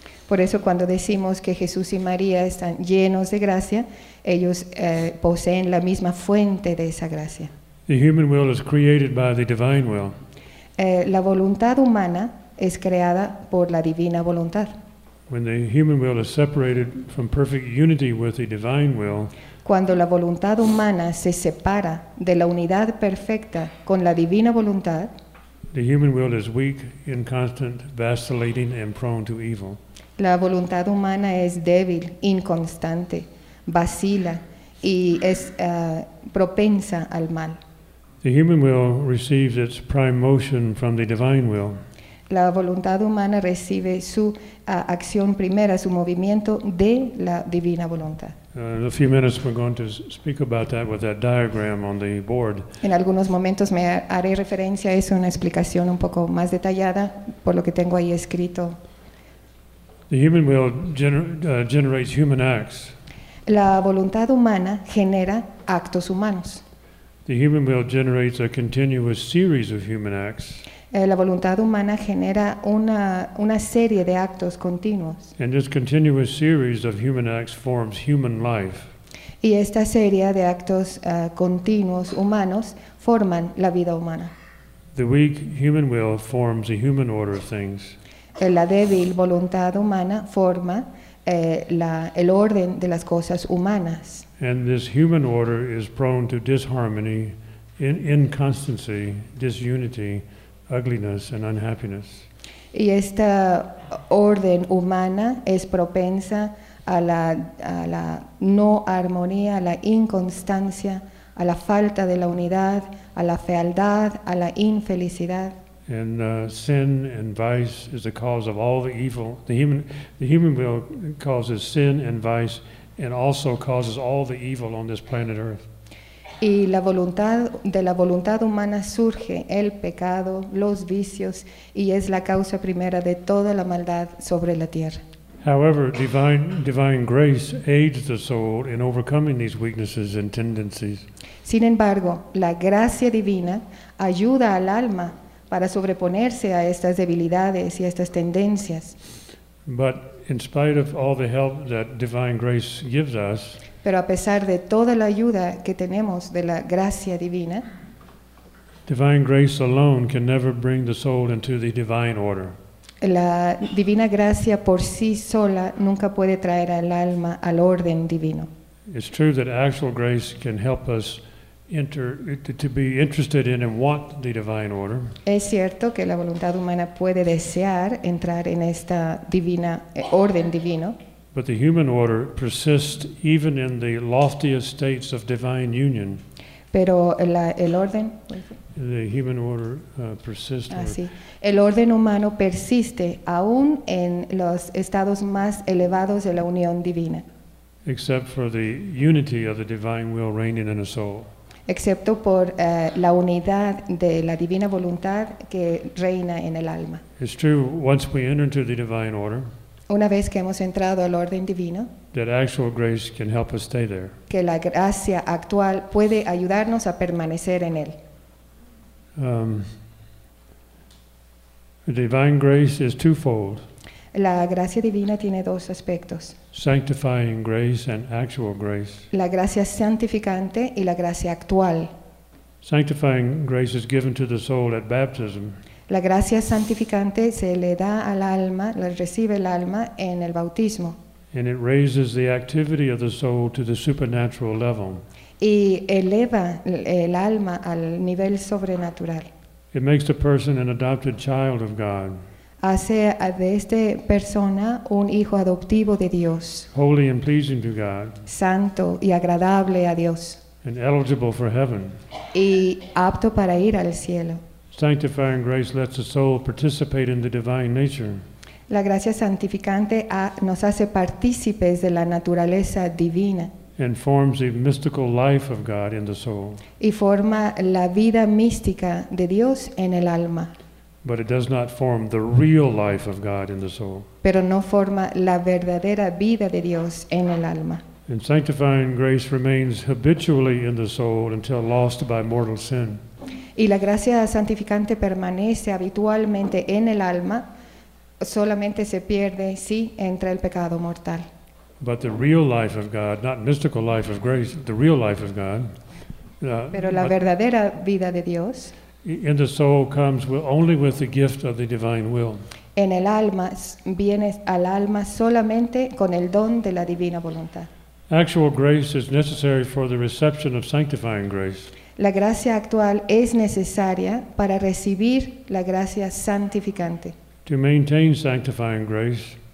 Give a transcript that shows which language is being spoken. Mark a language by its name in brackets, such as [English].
[Spanish] Por eso cuando decimos que Jesús y María están llenos de gracia, ellos poseen la misma fuente de esa gracia. [English] The human will is created by the divine will. [Spanish] La voluntad humana es creada por la divina voluntad. [English] When the human will is separated from perfect unity with the divine will, [Spanish] cuando la voluntad humana se separa de la unidad perfecta con la divina voluntad, [English] the human will is weak, inconstant, vacillating, and prone to evil. [Spanish] La voluntad humana es débil, inconstante, vacila y es propensa al mal. [English] The human will receives its prime motion from the divine will. [Spanish] La voluntad humana recibe su acción primera, su movimiento de la divina voluntad. [English] In a few minutes we're going to speak about that with that diagram on the board. [Spanish] En algunos momentos me haré referencia a eso, una explicación un poco más detallada por lo que tengo ahí escrito. [English] The human will generates human acts. [Spanish] La voluntad humana genera actos humanos. [English] The human will generates a continuous series of human acts. [Spanish] La voluntad humana genera una serie de actos continuos. [English] And this continuous series of human acts forms human life. [Spanish] Y esta serie de actos continuos humanos forman la vida humana. [English] The weak human will forms the human order of things. [Spanish] La débil voluntad humana forma el orden de las cosas humanas. [English] And this human order is prone to disharmony, inconstancy, disunity, ugliness, and unhappiness. [Spanish] Y esta orden humana es propensa a la no armonía, a la inconstancia, a la falta de la unidad, a la fealdad, a la infelicidad. [English] And sin and vice is the cause of all the evil. The human will causes sin and vice and also causes all the evil on this planet Earth. [Spanish] Y la voluntad humana surge el pecado, los vicios, y es la causa primera de toda la maldad sobre la tierra. [English] However, divine grace aids the soul in overcoming these weaknesses and tendencies. [Spanish] Sin embargo, la gracia divina ayuda al alma para sobreponerse a estas debilidades y a estas tendencias. [English] But in spite of all the help that divine grace gives us, [Spanish] pero a pesar de toda la ayuda que tenemos de la gracia divina, [English] divine grace alone can never bring the soul into the divine order. [Spanish] La divina gracia por sí sola nunca puede traer al alma al orden divino. [English] It's true that actual grace can help us enter to be interested in and want the divine order. [Spanish] Es cierto que la voluntad humana puede desear entrar en esta divina orden divino. [English] But the human order persists even in the loftiest states of divine union. [Spanish] Pero el orden. [English] The human order persists. [Spanish] Así, el orden humano persiste aún en los estados más elevados de la unión divina. [English] Except for the unity of the divine will reigning in a soul. [Spanish] Excepto por la unidad de la divina voluntad que reina en el alma. [English] It's true, once we enter into the divine order. [Spanish] Una vez que hemos entrado al orden divino, [English] that actual grace can help us stay there. [Spanish] Que la gracia actual puede ayudarnos a permanecer en él. [English] The divine grace is twofold. [Spanish] La gracia divina tiene dos aspectos. [English] Sanctifying grace and actual grace. [Spanish] La gracia santificante y la gracia actual. [English] Sanctifying grace is given to the soul at baptism. [Spanish] La gracia santificante se le da al alma, la recibe el alma en el bautismo. [English] And it raises the activity of the soul to the supernatural level. [Spanish] Y eleva el alma al nivel sobrenatural. [English] It makes the person an adopted child of God. [Spanish] Hace de esta persona un hijo adoptivo de Dios. [English] Holy and pleasing to God. [Spanish] Santo y agradable a Dios. [English] And eligible for heaven. [Spanish] Y apto para ir al cielo. [English] Sanctifying grace lets the soul participate in the divine nature. [Spanish] La gracia santificante nos hace partícipes de la naturaleza divina. [English] And forms the mystical life of God in the soul. [Spanish] Y forma la vida mística de Dios en el alma. [English] But it does not form the real life of God in the soul. [Spanish] Pero no forma la verdadera vida de Dios en el alma. [English] And sanctifying grace remains habitually in the soul until lost by mortal sin. [Spanish] Y la gracia santificante permanece habitualmente en el alma, solamente se pierde si entra el pecado mortal. [English] But the real life of God, not mystical life of grace, the real life of God. [Spanish] Pero la verdadera vida de Dios. [English] In the soul comes only with the gift of the divine will. [Spanish] En el alma viene al alma solamente con el don de la divina voluntad. [English] Actual grace is necessary for the reception of sanctifying grace. [Spanish] La gracia actual es necesaria para recibir la gracia santificante. [English] To maintain sanctifying grace.